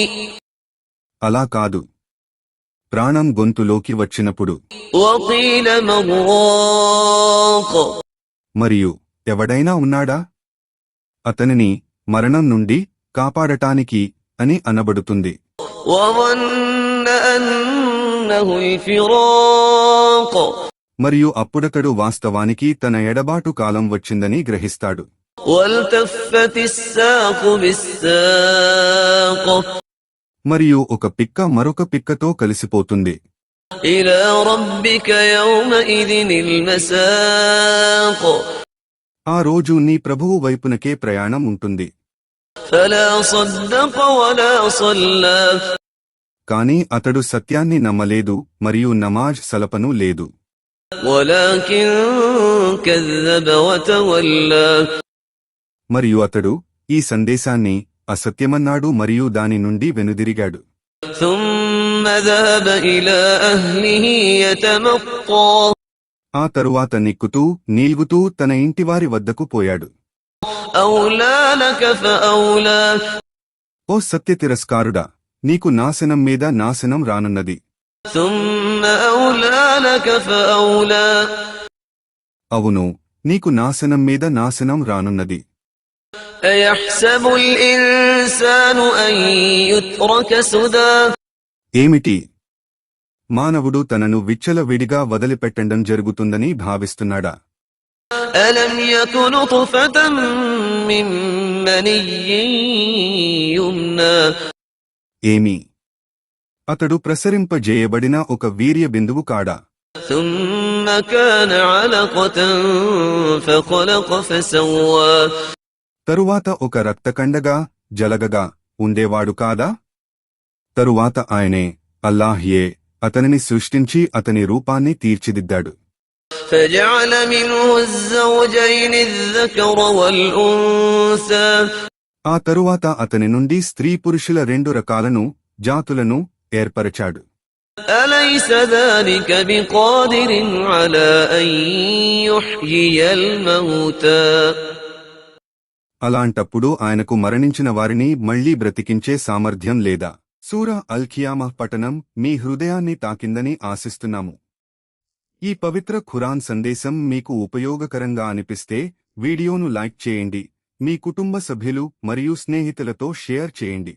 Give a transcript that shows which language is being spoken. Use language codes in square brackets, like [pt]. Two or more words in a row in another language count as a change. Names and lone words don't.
[te] అలా కాదు, ప్రాణం గొంతులోకి వచ్చినప్పుడు [ar] وقيل من راق. [te] మరియు ఎవడైనా ఉన్నాడా? అతనిని మరణం నుండి కాపాడటానికి అని అనబడుతుంది. [ar] وظن أنه الفراق [te] మరియు అప్పుడతడు వాస్తవానికి తన ఎడబాటు కాలం వచ్చిందని గ్రహిస్తాడు. [ar] والتفت الساق بالساق [te] మరియు ఒక పిక్క మరొక పిక్కతో కలిసిపోతుంది. [ar] إلى ربك يومئذ المساق [te] ఆ రోజు నీ ప్రభువు వైపునకే ప్రయాణం ఉంటుంది. [ar] فلا صدق ولا صلى [te] కాని అతడు సత్యాన్ని నమ్మలేదు మరియు నమాజ్ సలపను లేదు. [ar] ولكن كذب وتولى [te] మరియు అతడు ఈ సందేశాన్ని అసత్యమన్నాడు మరియు దాని నుండి వెనుదిరిగాడు. [ar] ثم ذهب إلى أهله يتمطى [te] ఆ తరువాత నిక్కుతూ నీల్గుతూ తన ఇంటివారి వద్దకు పోయాడు. [ar] أولى لك فأولى [te] ఓ సత్య తిరస్కారుడా, నీకు నాశనం మీద నాశనం రానున్నది. [ar] ثم أولى لك فأولى [te] అవును, నీకు నాశనం మీద నాశనం రానున్నది. [ar] أيحسب الإنسان أن يترك سدى [te] ఏమిటి? మానవుడు తనను విచ్చలవిడిగా వదిలిపెట్టడం జరుగుతుందని భావిస్తున్నాడా? [ar] ألم يك نطفة من مني يمنى [te] ఏమి? అతడు ప్రసరింపజేయబడిన ఒక వీర్య బిందువు కాడా? [ar] ثم كان علقة فخلق فسوى [te] తరువాత ఒక రక్తకండగా జలగగా ఉండేవాడు కాదా? తరువాత ఆయనే అల్లాహ్యే అతనిని సృష్టించి అతని రూపాన్ని తీర్చిదిద్దాడు. [ar] فجعل منه الزوجين الذكر والأنثى [te] ఆ తరువాత అతని నుండి స్త్రీ పురుషుల రెండు రకాలను జాతులను ఏర్పరచాడు. [ar] أليس ذلك بقادر على أن يحيي الموتى [te] అలాంటప్పుడు ఆయనకు మరణించిన వారిని మళ్లీ బ్రతికించే సామర్థ్యం లేదా? సూరా అల్ ఖియామహ్ పఠనం మీ హృదయాన్ని తాకిందని ఆశిస్తున్నాము. ఈ పవిత్ర ఖురాన్ సందేశం మీకు ఉపయోగకరంగా అనిపిస్తే వీడియోను లైక్ చేయండి, మీ కుటుంబ సభ్యులు మరియు స్నేహితులతో షేర్ చేయండి.